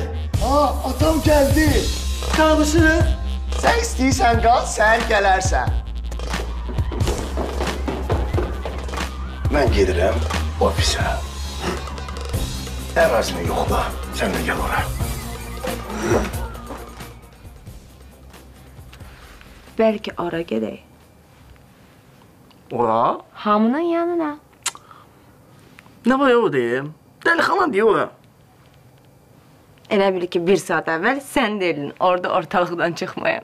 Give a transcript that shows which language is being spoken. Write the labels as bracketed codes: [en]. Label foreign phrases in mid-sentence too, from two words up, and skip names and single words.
[tr] Atam geldi! Kalmışsınız. [az] Sen istəyirsən qal, səhər gələrsən. [tr] Ben gelirim ofise. [az] Əvəzini yoxla, [tr] sen de gel oraya. [az] Bəlkə ora gedək. Ora? Hamının yanına. Nə var o deyim? Dəlixana deyə ora. Elə bil ki, 1 saat əvvəl sən dedin, orada ortalıqdan çıxmayam.